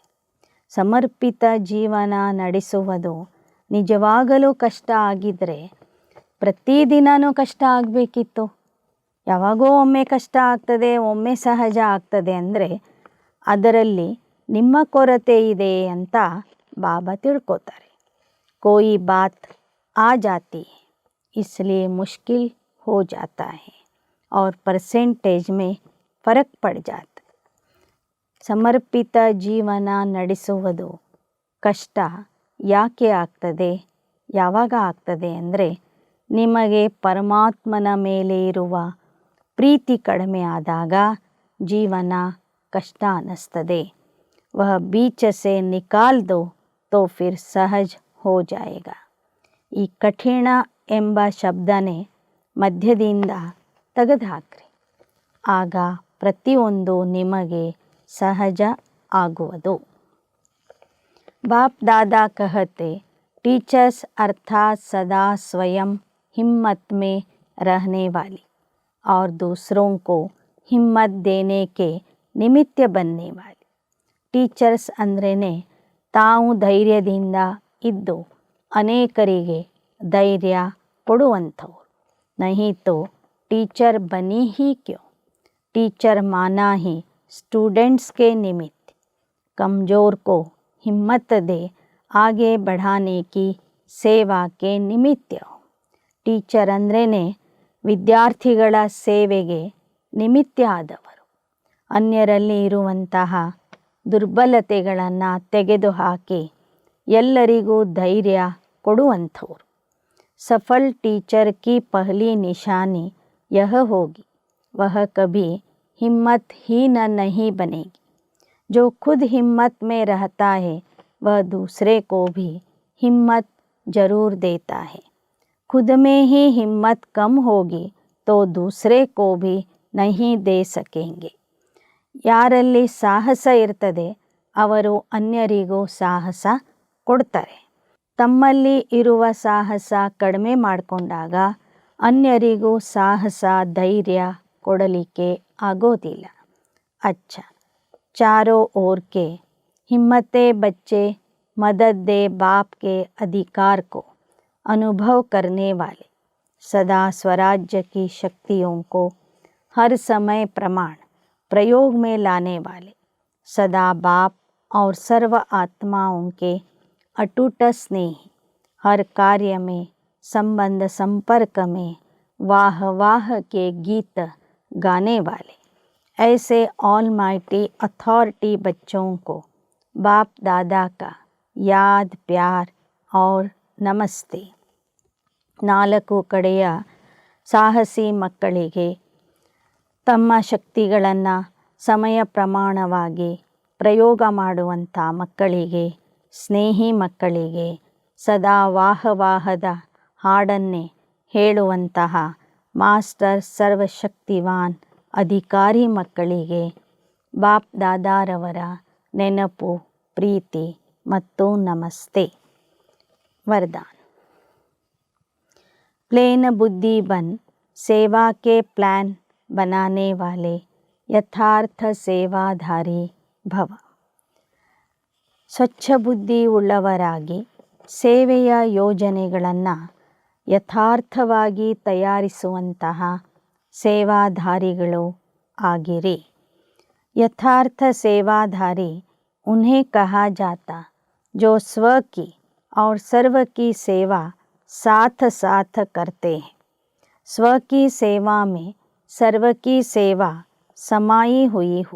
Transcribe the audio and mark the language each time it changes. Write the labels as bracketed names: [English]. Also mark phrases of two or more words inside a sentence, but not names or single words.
[Kannada] ಸಮರ್ಪಿತ ಜೀವನ ನಡೆಸುವುದು ನಿಜವಾಗಲೂ ಕಷ್ಟ ಆಗಿದ್ದರೆ ಪ್ರತಿದಿನವೂ ಕಷ್ಟ ಆಗಬೇಕಿತ್ತು. ಯಾವಾಗೋ ಒಮ್ಮೆ ಕಷ್ಟ ಆಗ್ತದೆ, ಒಮ್ಮೆ ಸಹಜ ಆಗ್ತದೆ ಅಂದರೆ ಅದರಲ್ಲಿ ನಿಮ್ಮ ಕೊರತೆ ಇದೆ ಅಂತ ಬಾಬಾ ತಿಳ್ಕೊತಾರೆ. [Hindi] कोई बात आ जाती है इसलिए मुश्किल हो जाता है और परसेंटेज में फ़र्क पड़ जाता है. [Kannada] ಸಮರ್ಪಿತ ಜೀವನ ನಡೆಸುವುದು ಕಷ್ಟ ಯಾಕೆ ಆಗ್ತದೆ, ಯಾವಾಗ ಆಗ್ತದೆ ಅಂದರೆ ನಿಮಗೆ ಪರಮಾತ್ಮನ ಮೇಲೆ ಇರುವ ಪ್ರೀತಿ ಕಡಿಮೆ ಆದಾಗ ಜೀವನ ಕಷ್ಟ ಅನ್ನಿಸ್ತದೆ. [Hindi] वह बीच से निकाल दो तो फिर सहज हो जाएगा. [Kannada] ಈ ಕಠಿಣ ಎಂಬ ಶಬ್ದನೇ ಮಧ್ಯದಿಂದ ತೆಗೆದುಹಾಕ್ರಿ, ಆಗ ಪ್ರತಿಯೊಂದು ನಿಮಗೆ ಸಹಜ ಆಗುವುದು. [Hindi] बाप दादा कहते टीचर्स अर्थात सदा स्वयं हिम्मत में रहने वाली और दूसरों को हिम्मत देने के निमित्त बनने वाली. [Kannada] टीचर्स ಅಂದ್ರೇ ತಾವು ಧೈರ್ಯದಿಂದ ಇದ್ದು ಅನೇಕರಿಗೆ ಧೈರ್ಯ ಕೊಡುವಂಥವ್ರು. [Hindi] नहीं तो टीचर बनी ही क्यों. टीचर माना ही स्टूडेंट्स के निमित्त, कमज़ोर को हिम्मत दे आगे बढ़ाने की सेवा के निमित्त हो. [Kannada] ಟೀಚರ್ ಅಂದ್ರೇ ವಿದ್ಯಾರ್ಥಿಗಳ ಸೇವೆಗೆ ನಿಮಿತ್ತ ಆದವರು. ಅನ್ಯರಲ್ಲಿ ಇರುವಂತಹ ದುರ್ಬಲತೆಗಳನ್ನು ತೆಗೆದುಹಾಕಿ ಎಲ್ಲರಿಗೂ ಧೈರ್ಯ ಕೊಡುವಂಥವ್ರು. [Hindi] सफल टीचर की पहली निशानी यह होगी वह कभी हिम्मत ही नहीं बनेगी. जो खुद हिम्मत में रहता है वह दूसरे को भी हिम्मत जरूर देता है. खुद में ही हिम्मत कम होगी तो दूसरे को भी नहीं दे सकेंगे. [Kannada] ಯಾರಲ್ಲಿ ಸಾಹಸ ಇರ್ತದೆ ಅವರು ಅನ್ಯರಿಗೂ ಸಾಹಸ ಕೊಡ್ತಾರೆ. ತಮ್ಮಲ್ಲಿ ಇರುವ ಸಾಹಸ ಕಡಿಮೆ ಮಾಡಿಕೊಂಡಾಗ ಅನ್ಯರಿಗೂ ಸಾಹಸ ಧೈರ್ಯ ಕೊಡಲಿಕ್ಕೆ ಆಗೋದಿಲ್ಲ. [Hindi] अच्छा, चारों ओर के हिम्मते बच्चे मदद दे बाप के अधिकार को अनुभव करने वाले, सदा स्वराज्य की शक्तियों को हर समय प्रमाण प्रयोग में लाने वाले, सदा बाप और सर्व आत्माओं के अटूट स्नेही, हर कार्य में संबंध संपर्क में वाह वाह के गीत गाने वाले, ऐसे [English] almighty authority [Hindi] बच्चों को बाप दादा का याद प्यार और नमस्ते. [Kannada] ನಾಲ್ಕು ಕಡೆಯ ಸಾಹಸಿ ಮಕ್ಕಳಿಗೆ ತಮ್ಮ ಶಕ್ತಿಗಳನ್ನು ಸಮಯ ಪ್ರಮಾಣವಾಗಿ ಪ್ರಯೋಗ ಮಾಡುವಂಥ ಮಕ್ಕಳಿಗೆ, ಸ್ನೇಹಿ ಮಕ್ಕಳಿಗೆ, ಸದಾ ವಾಹವಾಹದ ಹಾಡನ್ನೇ ಹೇಳುವಂತಹ ಮಾಸ್ಟರ್ ಸರ್ವಶಕ್ತಿವಾನ್ ಅಧಿಕಾರಿ ಮಕ್ಕಳಿಗೆ ಬಾಪ್ ದಾದಾರವರ ನೆನಪು, ಪ್ರೀತಿ ಮತ್ತು ನಮಸ್ತೆ. [Hindi] वरदान. प्लेन बुद्धि बन सेवा के प्लान बनाने वाले यथार्थ सेवाधारी भव. [Kannada] ಸ್ವಚ್ಛ ಬುದ್ಧಿ ಉಳ್ಳವರಾಗಿ ಸೇವೆಯ ಯೋಜನೆಗಳನ್ನು ಯಥಾರ್ಥವಾಗಿ ತಯಾರಿಸುವಂತಹ ಸೇವಾಧಾರಿಗಳು ಆಗಿರಿ. [Hindi] यथार्थ सेवाधारी उन्हें कहा जाता जो स्व की और सर्व की सेवा साथ साथ करते हैं. स्व की सेवा में सर्व की सेवा समाई हुई हो.